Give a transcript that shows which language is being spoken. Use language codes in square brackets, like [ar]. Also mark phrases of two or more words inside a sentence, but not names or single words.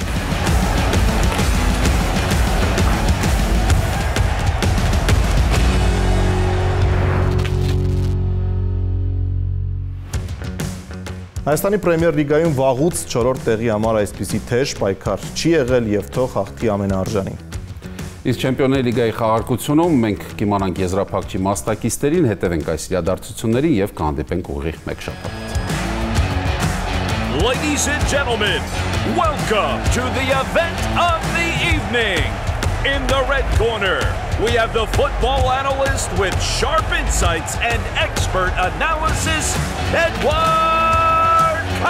[hy] Հայաստանի Պրեմիեր լիգայում վաղուց 4-րդ տեղի համար այսպիսի թեժ պայքար չի եղել եւ թող հաղթի ամենաարժանին։ Իսկ Չեմպիոնների լիգայի խաղարկությունում մենք կիմանանք եզրափակչի մասնակիցներին, հետևենք այս իրադարձություններին եւ կհանդիպենք ուղիղ մեկ շաբաթ։ [en] Ladies and gentlemen, welcome to the event of the evening. In the red corner, we have the football analyst with sharp insights and expert analysis, Edward Kalantarian.